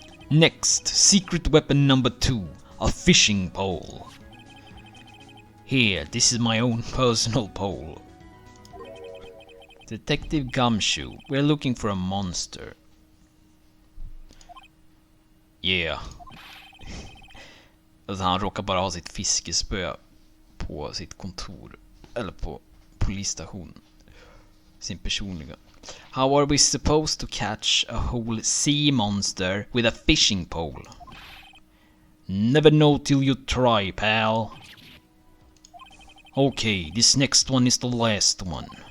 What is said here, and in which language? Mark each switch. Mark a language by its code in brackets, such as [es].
[en] Next, secret weapon number 2, a fishing pole. Here, this is my own personal pole. Detective Gumshoe, we're looking for a monster. Yeah. [sv] Alltså han råkar bara ha sitt fiskespö på sitt kontor. Eller på polisstationen. Sin personliga. [en] How are we supposed to catch a whole sea monster with a fishing pole? Never know till you try, pal. Okay, this next one is the last one.